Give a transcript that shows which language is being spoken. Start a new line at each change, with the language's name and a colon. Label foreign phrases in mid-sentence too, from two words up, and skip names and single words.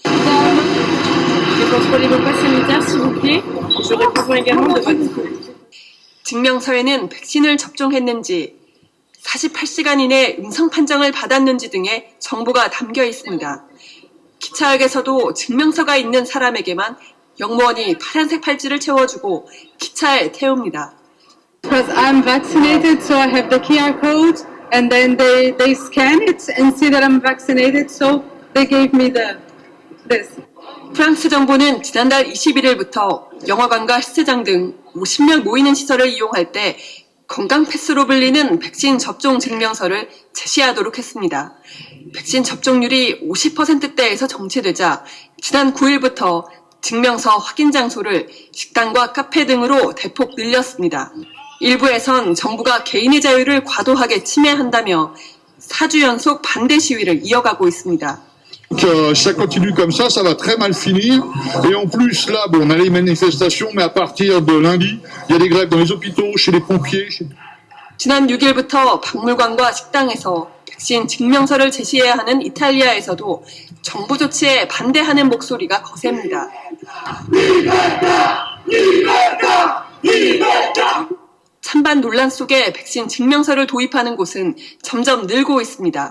Korean: 증명서에는 백신을 접종했는지, 48시간 이내 음성 판정을 받았는지 등의 정보가 담겨 있습니다. 기차역에서도 증명서가 있는 사람에게만 영무원이 파란색 팔찌를 채워주고 기차에 태웁니다.
English: Because I'm vaccinated, so I have the QR code, and then they scan it and see that I'm vaccinated, so they gave me this.
Korean: 프랑스 정부는 지난달 21일부터 영화관과 헬스장 등 50명 모이는 시설을 이용할 때 건강 패스로 불리는 백신 접종 증명서를 제시하도록 했습니다. 백신 접종률이 50%대에서 정체되자 지난 9일부터 증명서 확인 장소를 식당과 카페 등으로 대폭 늘렸습니다. 일부에선 정부가 개인의 자유를 과도하게 침해한다며 4주 연속 반대 시위를 이어가고 있습니다.
French: Ça continue comme ça va très mal finir. Et en plus, là, bon, on a les manifestations, mais à partir de lundi, il y a des grèves dans les hôpitaux, chez les pompiers.
Korean: 지난 6일부터 박물관과 식당에서 백신 증명서를 제시해야 하는 이탈리아에서도 정부 조치에 반대하는 목소리가 거셉니다. 찬반 논란 속에 백신 증명서를 도입하는 곳은 점점 늘고 있습니다.